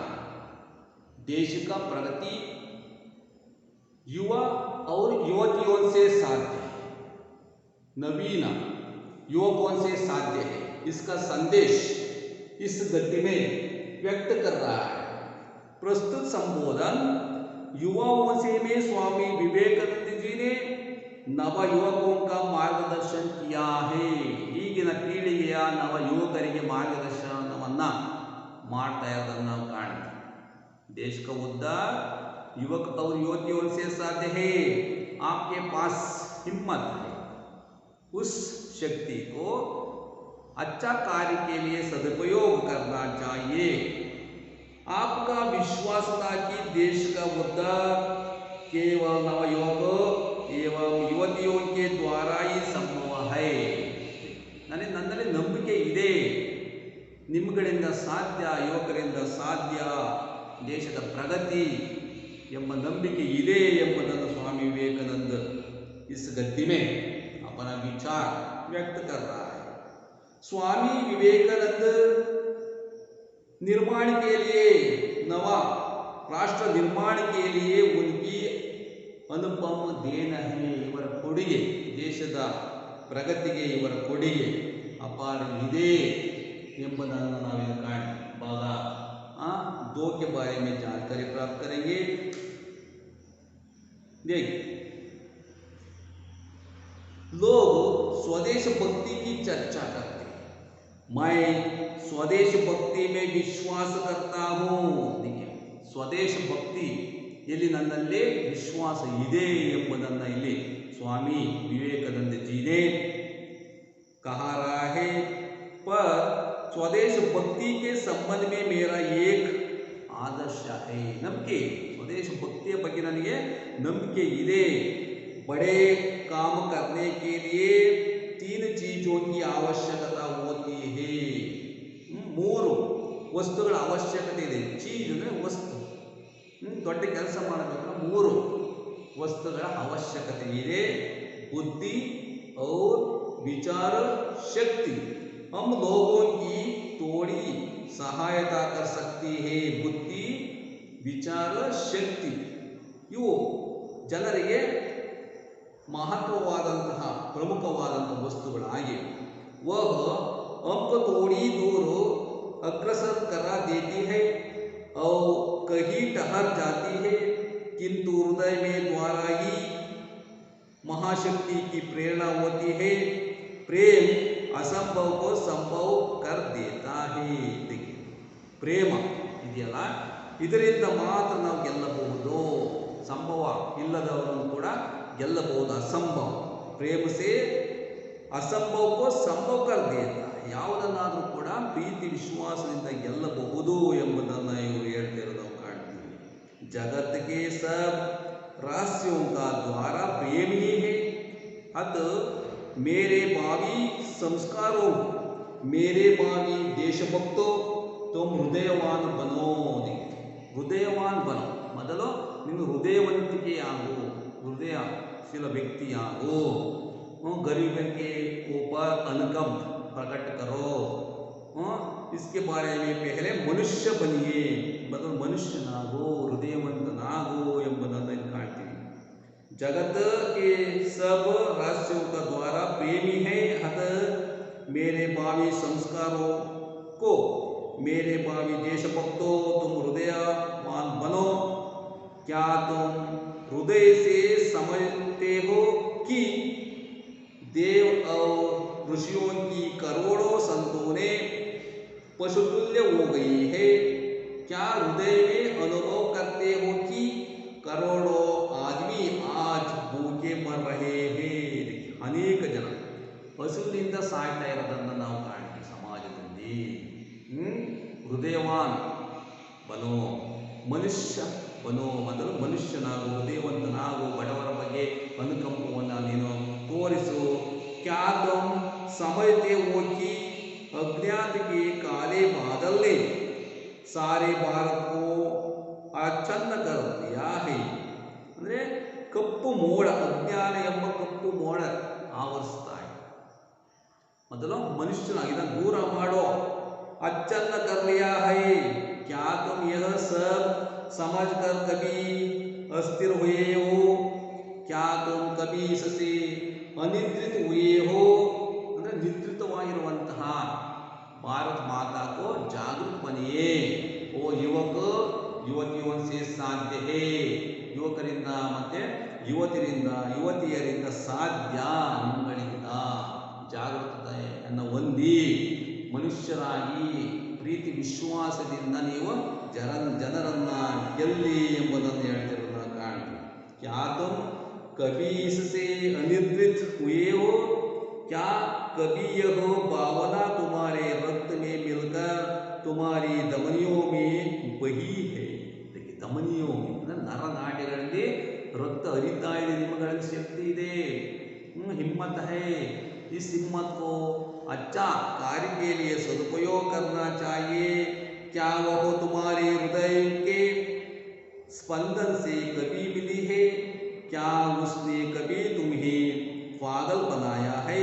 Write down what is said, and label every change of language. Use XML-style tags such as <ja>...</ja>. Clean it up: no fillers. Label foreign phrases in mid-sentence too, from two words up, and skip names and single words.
<hi>देश का प्रगति युवा और युवतियों से साध्य है, नवीन युवकों से साध्य है। इसका संदेश इस गद्य में व्यक्त कर रहा है। प्रस्तुत संबोधन युवाओं से में स्वामी विवेकानंद जी ने नव युवकों का मार्गदर्शन किया है।</hi> <kn>ಈಗಿನ ಪೀಳಿಗೆಯ ನವ ಯುವಕರಿಗೆ ಮಾರ್ಗದರ್ಶನವನ್ನ ಮಾಡ್ತಾ ಇರೋದನ್ನ ನಾವು ಕಾಣ್ತೀವಿ।</kn> <hi>देश का उद्धार युवक और युवतियों से साध्य है। आपके पास हिम्मत है, उस शक्ति को अच्छा कार्य के लिए सदुपयोग करना चाहिए। आपका विश्वास था कि देश का उद्धार केवल नवयुवकों एवं युवतियों के द्वारा ही संभव है।</hi> <kn>नन्ನಲ್ಲಿ ನಂಬಿಕೆ ಇದೆ, ನಿಮ್ಮಗಳಿಂದ ಸಾಧ್ಯ, ಯುವಕರಿಂದ ಸಾಧ್ಯ, ದೇಶದ ಪ್ರಗತಿ ಎಂಬ ನಂಬಿಕೆ ಇದೆ ಎಂಬುದನ್ನು</kn> <hi>स्वामी विवेकानंद इस गद्य में अपना विचार व्यक्त कर रहा है। स्वामी विवेकानंद निर्माण के लिए, नवा राष्ट्र निर्माण के लिए उनकी अनुपम देन है।</hi> <kn>ಇವರ ಕೊಡುಗೆ, ದೇಶದ ಪ್ರಗತಿಗೆ ಇವರ ಕೊಡುಗೆ ಅಪಾರ ಇದೆ ಎಂಬುದನ್ನು ನಾವೇನು ಕಾಣ್ತೀವಿ।</kn> <hi>ಭಾಗ 2 के बारे में जानकारी प्राप्त करेंगे। देखिए, लोग स्वदेश भक्ति की चर्चा करते हैं। मैं स्वदेश भक्ति में विश्वास करता हूँ। देखिए, स्वदेश भक्ति</hi> <kn>ಇಲ್ಲಿ ನನ್ನಲ್ಲಿ ವಿಶ್ವಾಸ ಇದೆ ಎಂಬುದನ್ನು ಇಲ್ಲಿ</kn> <hi>स्वामी विवेकानंद जी ने कहा रहा है। पर स्वदेश भक्ति के संबंध में मेरा एक आदर्श है।</hi> <kn>ನಂಬಿಕೆ,</kn> <hi>स्वदेश भक्तिಯ</hi> <kn>ಬಗ್ಗೆ ನನಗೆ ನಂಬಿಕೆ ಇದೆ।</kn> <hi>बड़े काम करने के लिए 3 चीजों की आवश्यकता होती है।</hi> <kn>3 ವಸ್ತುಗಳ ಅವಶ್ಯಕತೆ ಇದೆ। ಚೀಜ್ ಅಂದರೆ ವಸ್ತು, ದೊಡ್ಡ ಕೆಲಸ ಮಾಡಬೇಕಾದ್ರೆ 3 वस्तुಗಳ</kn> <hi>आवश्यकता है। बुद्धि और विचार शक्ति। हम लोगों की थोड़ी सहायता कर सकती है। बुद्धि, विचार शक्ति</hi> <kn>ಇವು ಜನರಿಗೆ ಮಹತ್ವವಾದಂತಹ ಪ್ರಮುಖವಾದಂತಹ ವಸ್ತುಗಳಾಗಿವೆ।</kn> <hi>वह हमको थोड़ी दूर अग्रसर करा देती है और कहीं ठहर जाती है, किंतु हृदय में द्वारा ही महाशक्ति की प्रेरणा होती है। प्रेम असंभव को संभव कर देता है। देखिए,</hi> <kn>ಪ್ರೇಮ ಇದೆಯಲ್ಲ, ಇದರಿಂದ ಮಾತ್ರ ನಾವು ಗೆಲ್ಲಬಹುದು। ಸಂಭವ ಇಲ್ಲದವರನ್ನು ಕೂಡ ಗೆಲ್ಲಬಹುದು।</kn> <hi>असंभव, प्रेम से असंभव को संभव कर देता।</hi> <kn>ಯಾವುದನ್ನಾದರೂ ಕೂಡ ಪ್ರೀತಿ ವಿಶ್ವಾಸದಿಂದ ಗೆಲ್ಲಬಹುದು ಎಂಬುದನ್ನು ಇವರು ಹೇಳ್ತಿರೋದು ನಾವು ಕಾಣ್ತೀವಿ।</kn> <hi>जगत के सब रहस्यों का द्वारा प्रेम ही है। अतः मेरे भावी संस्कारों, मेरे भावी देशभक्तों, तुम हृदयवान बनो। हृदयवान बनो,</hi> <kn>ಮೊದಲು ನೀನು ಹೃದಯವಂತಿಕೆ ಆಗು, ಹೃದಯಶೀಲ ವ್ಯಕ್ತಿ ಆಗು।</kn> <hi>गरीबों के ऊपर अनुकंप प्रकट करो। इसके बारे में पहले मनुष्य बनिए, मतलब</hi> <kn>ಮನುಷ್ಯನಾಗೋ, ಹೃದಯವಂತನಾಗೋ ಎಂಬುದನ್ನು ಇಲ್ಲಿ ಕಾಣ್ತೀವಿ।</kn> <hi>जगत के सब रहस्यों का द्वारा प्रेमी है। अतः मेरे भावी संस्कारों को, मेरे भावी देशभक्तों, तुम हृदयवान बनो। क्या तुम हृदय से समझते हो कि देव और ऋषियों की करोड़ों संतों ने पशुतुल्य हो गई है। क्या हृदय में अनुभव करते हो कि करोड़ों आदमी आज भूखे मर रहे हैं। अनेक जन</hi> <kn>ಹಸುವಿನಿಂದ ಸಾಯ್ತಾ ಇರೋದನ್ನು ನಾವು ಕಾಣ್ತೀವಿ ಸಮಾಜದಲ್ಲಿ।</kn> <hi>हृदयवान बनो, मनुष्य बनो,</hi> <kn>ಮೊದಲು ಮನುಷ್ಯನಾಗು, ಹೃದಯವಂತನಾಗು, ಬಡವರ ಬಗ್ಗೆ ಅನುಕಂಪವನ್ನು ನೀನು ತೋರಿಸು. ಖ್ಯಾತಂ ಸಮಯತೆ ಓಕಿ</kn> <hi>अज्ञात के काले बादल ने सारे भारत को आच्छन्न कर दिया है.</hi> <kn>ಅಂದರೆ ಕಪ್ಪು ಮೋಡ, ಅಜ್ಞಾನ ಎಂಬ ಕಪ್ಪು ಮೋಡ ಆವರಿಸ್ತಾ ಇದೆ. ಮೊದಲು ಮನುಷ್ಯನಾಗಿ ಇದನ್ನು ದೂರ ಮಾಡೋ.</kn> <hi>अच्छन्न कर लिया है. क्या तुम यह सब समझ कर कभी अस्थिर हुए हो? क्या तुम कभी इससे अनिद्रित हुए हो?</hi> <kn>ಅಂದರೆ ನಿದ್ರಿತವಾಗಿರುವಂತಹ</kn> <hi>भारत माता को जागृत बनिए.</hi> <kn>ಓ ಯುವಕ ಯುವತಿಯೊಂದಿಗೆ</kn> <hi>साध्य है.</hi> <kn>ಯುವಕರಿಂದ ಮತ್ತೆ ಯುವತಿಯರಿಂದ ಸಾಧ್ಯ ನಿಮ್ಮಗಳಿಂದ ಜಾಗೃತತೆಯನ್ನು ಹೊಂದಿ ಮನುಷ್ಯರಾಗಿ ಪ್ರೀತಿ ವಿಶ್ವಾಸದಿಂದ ನೀವು ಜನರನ್ನ ಗೆಲ್ಲಿ ಎಂಬುದನ್ನು ಹೇಳ್ತಿರೋದನ್ನ ಕಾಣ್ತೀವಿ.</kn> <hi>क्या तुम कभी इससे अनिद्रित हुए हो? क्या कभी यह भावना तुम्हारे रक्त में मिलकर तुम्हारी धमनियों में बही है? देखिए धमनियों में</hi> <kn>ನರನಾಡಿಗಳಲ್ಲಿ ರಕ್ತ ಹರಿತಾ ಇದೆ, ನಿಮ್ಮಗಳಲ್ಲಿ ಶಕ್ತಿ ಇದೆ,</kn> <hi>हिम्मत है. इस हिम्मत को अच्छा कार्य के लिए सदुपयोग करना चाहिए. क्या वह तुम्हारे हृदय के स्पंदन से कभी मिली है? क्या उसने कभी तुम्हें पागल बनाया है?</hi>